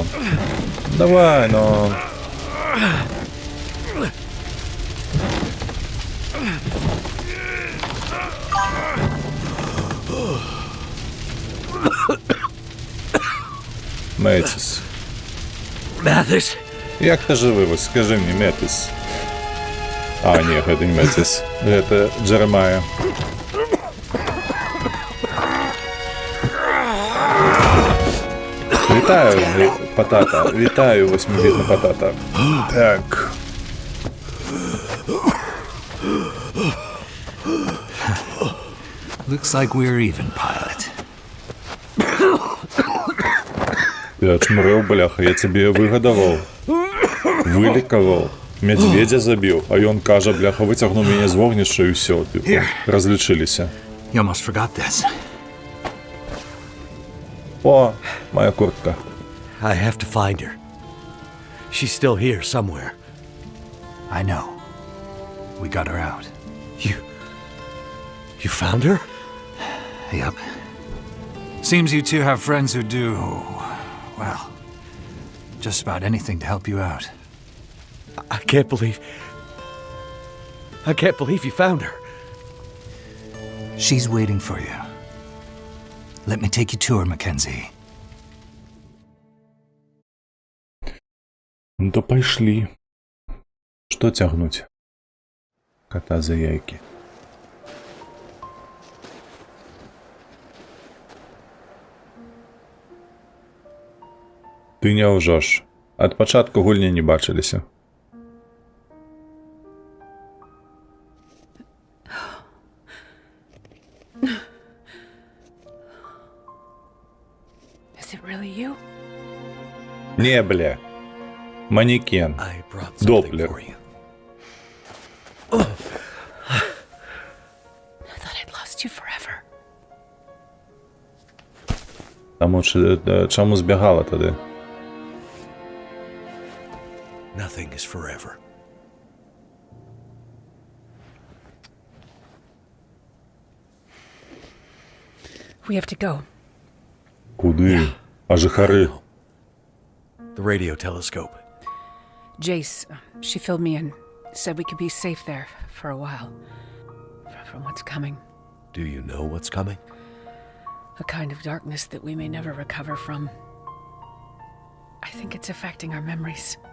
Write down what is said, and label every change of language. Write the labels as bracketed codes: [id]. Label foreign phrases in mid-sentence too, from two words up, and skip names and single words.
[be] Давай, но... Метис. [en] Mathis? [be] Як ты жывы, вось скажи мне, Метис. А, не, гэта не Метис. Гэта Джеремая. Вітаю, Патата. Вітаю, восьмибітна Патата. Так. [en] Looks like we're even, pilot. [be] Я чмырыў, бляха, я цябе выгадаваў. Вылікаваў. Медведя забіў, а ён кажа, бляха, выцягнуў мяне з вогнішча і ўсё, типу, разлічыліся. [en] You almost forgot this. [ru] О, моя куртка. [en] I have to find her. She's still here somewhere. I know. We got her out. You found her? Yep. Seems you two have friends who do, well, just about anything to help you out. I can't believe you found her. She's waiting for you. Let me take you to her, Mackenzie. [be] Ну то пайшлі. Што цягнуць? Кота за яйкі. Ты не ўжош. Ад пачатку гульні не бачыліся. [en] Is it really you? [be] Не, бля. Манекен. [en] I brought something Доплер. for you. I thought I'd lost you forever. [be] Таму чаму збягала тады? [en] Nothing is forever. We have to go. [uk] Куди? А жихари? [en] The radio telescope. Jace, she filled me in. Said we could be safe there for a while. From what's coming. Do you know what's coming? A kind of darkness that we may never recover from. I think it's affecting our memories.